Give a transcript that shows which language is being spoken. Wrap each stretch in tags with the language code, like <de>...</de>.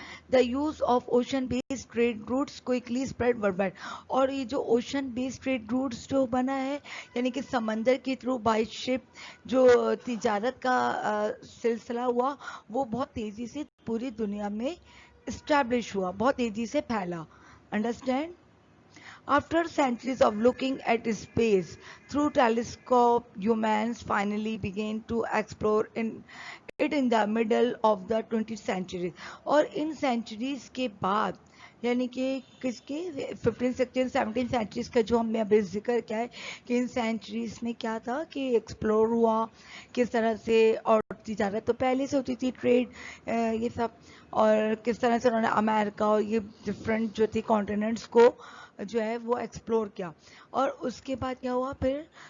<en>The use of ocean based trade routes quickly spread worldwide</en> <ur>اور یہ جو ocean based trade routes جو بنا ہے یعنی کہ سمندر کے تھرو بائی شپ جو تجارت کا سلسلہ ہوا وہ بہت تیزی سے پوری دنیا میں اسٹیبلش ہوا بہت تیزی سے پھیلا.</ur> <en>Understand. After centuries of looking at space through telescope, humans finally began to explore it in the middle of the 20th century.</en> <ur>اور ان سینچریز کے بعد یعنی کہ کس کے 15 16 17 سینچریز کا جو ہم نے ابھی ذکر کیا ہے کہ ان سینچریز میں کیا تھا کہ ایکسپلور ہوا کس طرح سے اور تجارت تو پہلے سے ہوتی تھی ٹریڈ یہ سب اور کس طرح سے انہوں نے امریکہ اور یہ ڈفرینٹ جو تھی کانٹیننٹس کو جو ہے وہ ایکسپلور کیا اور اس کے بعد کیا ہوا پھر</ur>